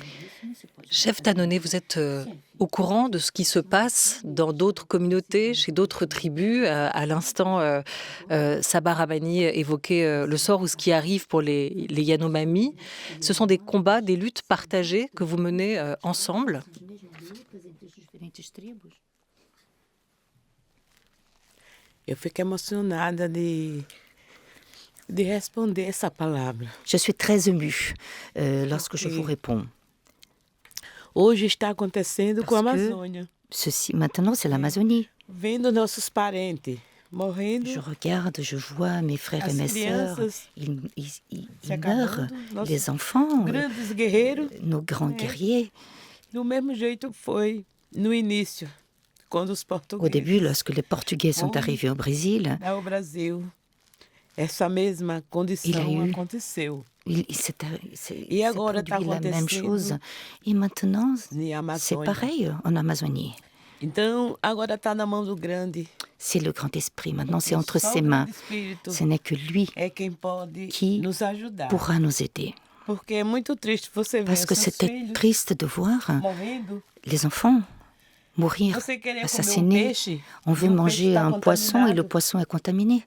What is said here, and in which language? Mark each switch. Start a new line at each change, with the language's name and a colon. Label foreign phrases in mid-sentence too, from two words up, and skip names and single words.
French: Chef Tanone, vous êtes au courant de ce qui se passe dans d'autres communautés, chez d'autres tribus. À l'instant, Sabah Rahmani évoquait le sort ou ce qui arrive pour les Yanomami. Ce sont des combats, des luttes partagées que vous menez ensemble.
Portuguese: Eu fico emocionada de responder essa palavra.
French: Je suis très émue lorsque je vous réponds.
Portuguese: Hoje está acontecendo com a Amazônia.
French: Ceci, maintenant, c'est l'Amazonie.
Portuguese: Vendo nossos parentes morrendo.
French: Je regarde, je vois mes frères et mes sœurs. Ils meurent. Les enfants, nos grands guerriers.
Portuguese: Do mesmo jeito que foi no início, quando os portugueses.
French: Au début, lorsque les Portugais sont arrivés au Brésil,
Portuguese: ao Brasil, essa mesma condição aconteceu.
French: C'est produit la même chose. Et maintenant, c'est pareil en Amazonie.
Portuguese: Então, agora está na mão do grande.
French: C'est le grand esprit. Maintenant, c'est entre ses mains. Ce n'est que lui qui pourra nous aider. Parce que c'était triste de voir les enfants mourir, assassinés. On veut manger un poisson et le poisson est contaminé.